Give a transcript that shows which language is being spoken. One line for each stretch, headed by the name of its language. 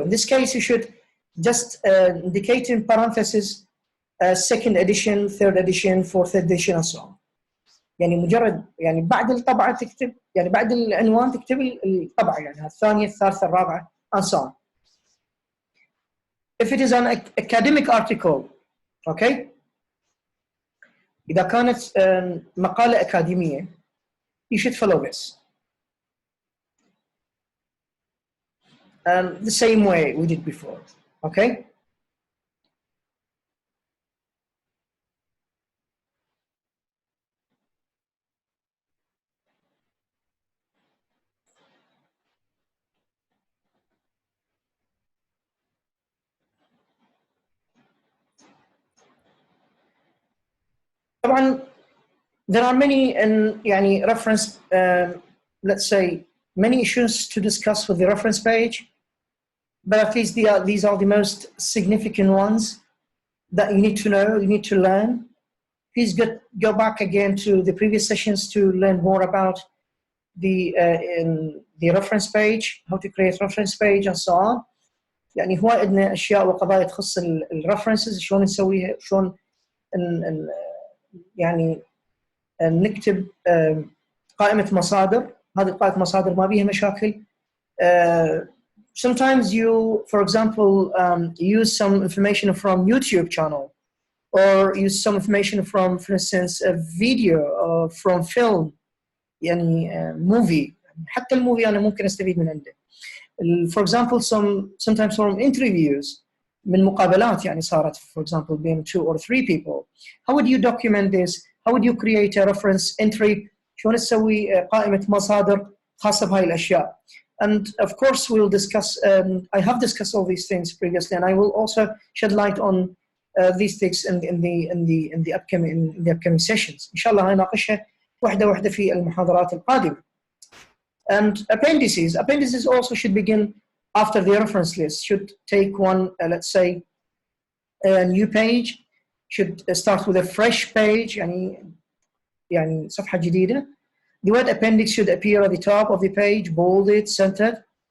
English: In this case, you should just indicate in parentheses second edition, third edition, fourth edition, and so on.
Arabic: يعني مجرد يعني بعد الطبعة تكتب، يعني بعد العنوان تكتب الطبعة، يعني الثانية الثالثة الرابعة
English: and so on. If it is an academic article, okay,
Arabic: إذا كانت مقالة أكاديمية,
English: you should follow this. The same way we did before, okay? طبعا there are many يعني reference let's say many issues to discuss with the reference page, but at least these are the most significant ones that you need to know, you need to learn. Please go back again to the previous sessions to learn more about the reference page, how to create reference page and so on.
Arabic: يعني هو عندنا اشياء وقضايا تخص الريفرنسز، شلون نسويها، شلون يعني نكتب قائمة مصادر. هذه قائمة مصادر ما بيها مشاكل.
English: Sometimes you, for example, use some information from YouTube channel, or use some information from, for instance, a video or from film, يعني movie.
Arabic: حتى الموفي أنا ممكن أستفيد من عنده.
English: For example, sometimes from interviews,
Arabic: من مقابلات يعني صارت,
English: for example, between 2 or 3 people. How would you document this? How would you create a reference entry?
Arabic: شلون تسوي قائمة مصادر خاصة بهاي الأشياء?
English: And of course, we'll discuss. I have discussed all these things previously, and I will also shed light on these things in the upcoming sessions.
Arabic: إن شاء الله هنناقشها واحدة في المحاضرات القادمة.
English: And appendices also should begin after the reference list. Should take one, let's say, a new page. Should start with a fresh page,
Arabic: يعني صفحة جديدة.
English: The word appendix should appear at the top of the page, bolded, centered.